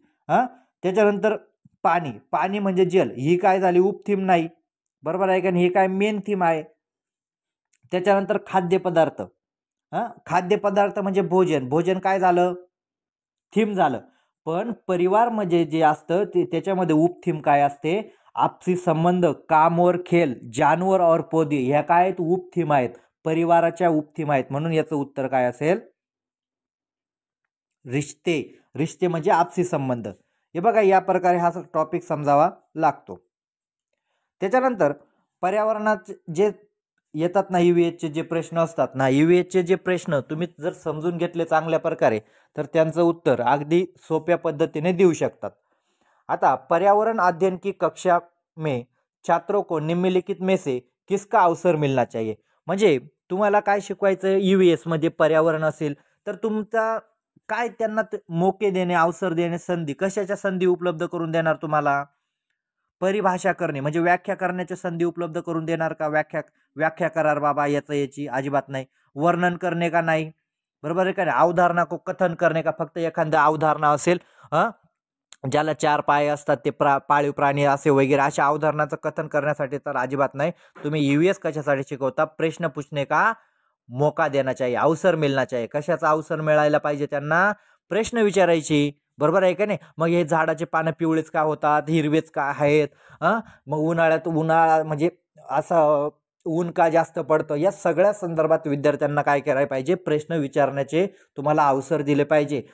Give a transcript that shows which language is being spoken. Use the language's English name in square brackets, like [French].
[Marathi] त्याच्यानंतर पाणी. पाणी म्हणजे जल. ही काय झाली? उप थीम नाही, बरोबर आहे का नाही? ही काय? मेन थीम आहे. त्याच्यानंतर खाद्यपदार्थ. खाद्यपदार्थ म्हणजे भोजन. भोजन काय झालं? थीम झालं. पण परिवार म्हणजे जे असतं त्याच्यामध्ये उपथीम काय असते? [Hindi] आपसी संबंध, काम और खेल, जानवर और पौधे, [Marathi] ह्या काय आहेत? उपथीम आहेत. परिवाराच्या उपथीम आहेत. म्हणून याचं उत्तर काय असेल? रिश्ते. रिश्ते म्हणजे आपसी संबंध. हे बघा, या प्रकारे हा टॉपिक समजावा लागतो. त्याच्यानंतर पर्यावरणाचे जे येतात ना, ईव्हीएसचे जे प्रश्न असतात ना, ईव्हीएसचे जे प्रश्न तुम्ही जर समजून घेतले चांगल्या प्रकारे तर त्यांचं उत्तर अगदी सोप्या पद्धतीने देऊ शकतात. [Hindi] आता पर्यावरण अध्ययन की कक्षा में छात्रों को निम्नलिखित में से किसका अवसर मिलना चाहिए. [Marathi] म्हणजे तुम्हाला काय शिकवायचं ईव्हीएस मध्ये पर्यावरण असेल तर तुमचा काय त्यांना मोके देणे, अवसर देणे, संधी, कशाच्या संधी उपलब्ध करून देणार तुम्हाला? परिभाषा करणे म्हणजे व्याख्या करण्याच्या संधी उपलब्ध करून देणार का? व्याख्या करार बाबा याची अजिबात नाही. वर्णन करणे का? नाही, बरोबर आहे का नाही? अवधारणा को कथन करणे का? फक्त एखाद्या अवधारणा असेल ज्याला 4 पाय असतात ते पाळीव प्राणी असे वगैरे अशा अवधारणाचं कथन करण्यासाठी तर अजिबात नाही. तुम्ही ईव्हीएस कशासाठी शिकवता? [Hindi] प्रश्न पूछने का मौका देना चाहिए, अवसर [Marathi] मिळना [Hindi] चाहिए. [Marathi] कशाचा अवसर मिळायला पाहिजे त्यांना? प्रश्न विचारायची. बरोबर आहे का नाही? मग हे झाडाचे पानं पिवळेच का होतात, हिरवेच का आहेत? मग उन्हाळ्यात उन्हाळा म्हणजे असं ऊन का जास्त पडतं? या सगळ्या संदर्भात विद्यार्थ्यांना काय करायला पाहिजे? प्रश्न विचारण्याचे तुम्हाला अवसर दिले पाहिजे.